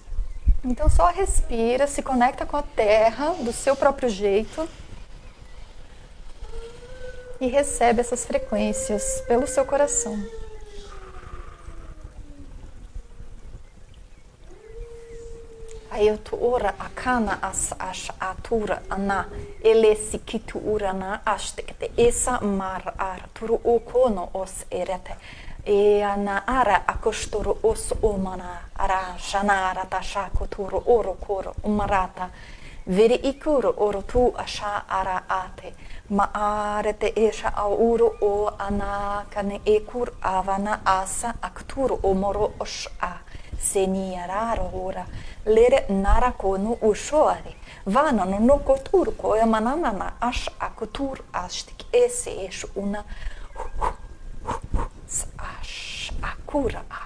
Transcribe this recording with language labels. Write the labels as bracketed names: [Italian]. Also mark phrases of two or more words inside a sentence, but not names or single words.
[Portuguese] Então, só respira, se conecta com a Terra do seu próprio jeito e recebe essas frequências pelo seu coração. Ayutura akana as atura ana elesi kitu urana ashtekte esa mar arturu okono os erete E ana ara akostoro os umana ara shanara tasha koturo oro koro umarata veri ikuro oro tu asha ara ate ma arete esha auro o ana kane ekur avana asa akturo omoro osha seniararo ora lere nara konu ushoare vana no koturo ko emanana ash akutur ashtik ese esh una Akura.